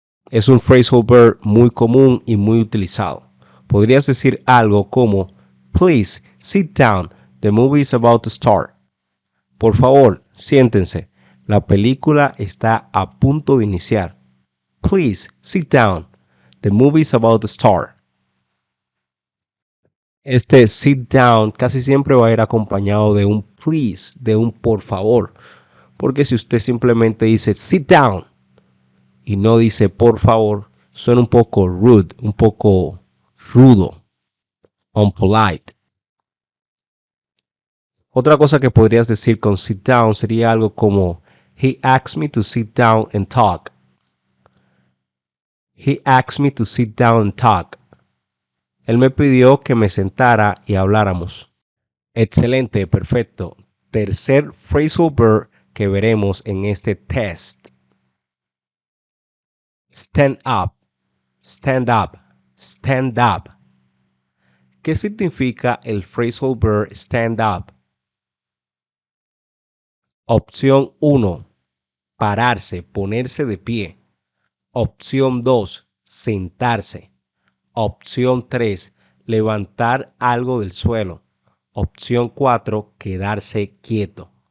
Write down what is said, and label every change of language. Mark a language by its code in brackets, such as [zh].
[es] Es un phrasal verb muy común y muy utilizado. Podrías decir algo como [en] Please sit down, the movie is about to start. [es] Por favor, siéntense, la película está a punto de iniciar. [en] Please sit down, the movie is about to start. [es] Este sit down casi siempre va a ir acompañado de un please, de un por favor. Porque si usted simplemente dice sit down y no dice por favor, suena un poco rude, un poco rudo, unpolite. Otra cosa que podrías decir con sit down sería algo como [en] He asked me to sit down and talk. He asked me to sit down and talk. [es] Él me pidió que me sentara y habláramos. Excelente, perfecto. Tercer phrasal verb que veremos en este test. [en] Stand up, stand up, stand up. [es] ¿Qué significa el phrasal verb stand up? Opción 1. Pararse, ponerse de pie. Opción 2. Sentarse. Opción 3. Levantar algo del suelo. Opción 4. Quedarse quieto.